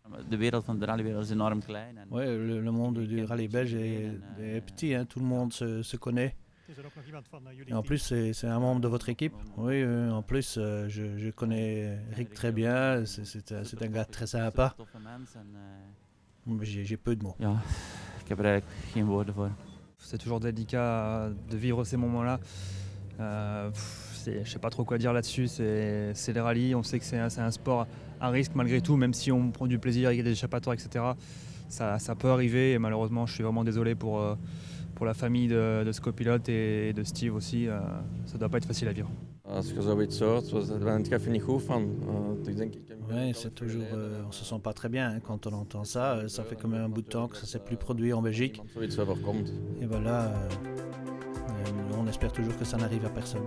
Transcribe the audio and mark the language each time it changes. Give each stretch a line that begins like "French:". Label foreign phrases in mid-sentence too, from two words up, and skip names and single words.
Dutch: de wereld van de rallywereld is enorm klein. En
French: Ouais, le monde du rallye belge est petit, hein, tout le monde se connaît.
Dutch: Is er ook nog iemand van jullie
French: Et en
Dutch: team?
French: plus, c'est un membre de votre équipe. Oui, en plus, je connais Rick très bien. C'est un gars très sympa.
Dutch: toffe mens en
French: Mais j'ai peu de mots.
Dutch: ja, ik heb er eigenlijk geen woorden voor.
French: C'est toujours délicat de vivre ces moments-là. Je ne sais pas trop quoi dire là-dessus. C'est les rallyes. On sait que c'est un sport à risque malgré tout, même si on prend du plaisir, il y a des échappatoires, etc. Ça peut arriver et malheureusement, je suis vraiment désolé pour la famille de ce copilote et de Steve aussi. Ça ne doit pas être facile à vivre.
Dutch: Als je zoiets hoort, ben ik even niet goed van. Ik denk, ik heb
French: Ouais, c'est toujours, on se sent pas très bien hein, quand on entend ça. Ça fait quand même un bout de temps que ça s'est plus produit en Belgique.
Dutch: iemand zoiets overkomt.
French: Et voilà, on espère toujours que ça n'arrive à personne.